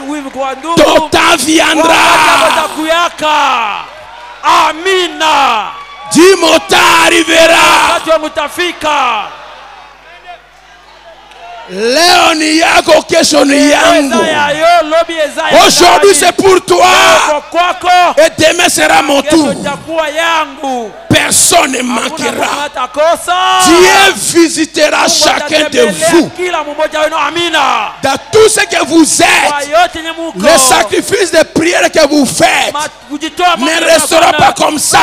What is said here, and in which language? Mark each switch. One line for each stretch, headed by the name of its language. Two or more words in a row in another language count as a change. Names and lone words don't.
French: Ton temps viendra. Amina. Dis mon temps arrivera.
Swahili: Leo ni yako, kesho ni yangu.
French: Aujourd'hui c'est pour toi et demain sera mon tour. Personne ne manquera. Dieu visitera chacun de vous. Dans tout ce que vous êtes, le sacrifice de prière que vous faites ne restera pas comme ça.